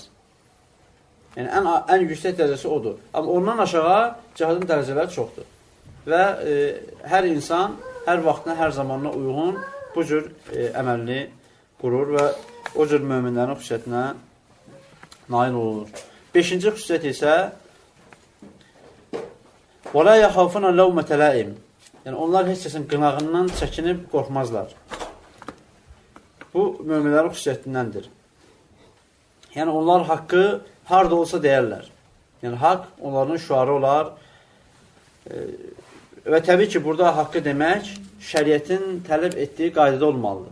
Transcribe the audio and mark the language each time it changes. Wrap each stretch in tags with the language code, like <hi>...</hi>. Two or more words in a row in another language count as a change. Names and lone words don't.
<az>Yəni, ən yüksək dərəcəsi odur. Amma ondan aşağı cihadın dərəcələri çoxdur. Və hər insan, hər vaxtına, hər zamanına uyğun bu cür əməlini qurur və o cür möminlərin xüsusiyyətinə nail olur. Beşinci xüsusiyyət isə</az> <ar>وَلَا يَخَافُنَ لَوْمَةَ لَائِمٍ.</ar> <az>Yəni, onlar heç kəsin qınağından çəkinib qorxmazlar. Bu, möminlərin xüsusiyyətindəndir. Yəni, onlar haqqı harada olsa deyərlər. Yəni, haqq onların şüarı olar. Və təbii ki, burada haqqı demək, şəriətin tələb etdiyi qaydada olmalıdır.</az>